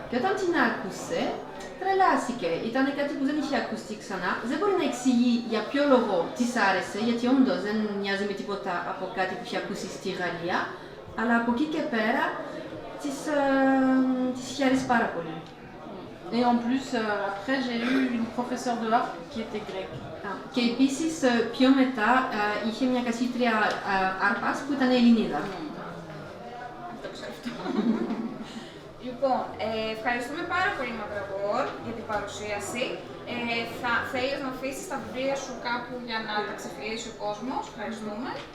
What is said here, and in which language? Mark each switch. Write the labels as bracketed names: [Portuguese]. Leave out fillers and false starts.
[Greek] Και όταν την άκουσε, τρελάθηκε. Ήταν κάτι που δεν είχε ακουστεί ξανά. Δεν μπορεί να εξηγεί για ποιο λόγο της άρεσε, γιατί όντως δεν μοιάζει με τίποτα από κάτι που είχε ακούσει στη Γαλλία. Αλλά από εκεί και πέρα της είχε αρέσει πάρα πολύ. [French] Et en plus, après, j'ai eu une professeure de harpe qui était grecque. [Greek] Και επίσης πιο μετά είχε μια καθήτρια άρπας που ήταν Ελληνίδα. Το ξέρω αυτό. Λοιπόν, ευχαριστούμε πάρα πολύ Μαυραγόρ για την παρουσίαση. Θέλεις να αφήσεις τα βιβλία σου κάπου για να τα ξεφυλίσει ο κόσμος. Ευχαριστούμε.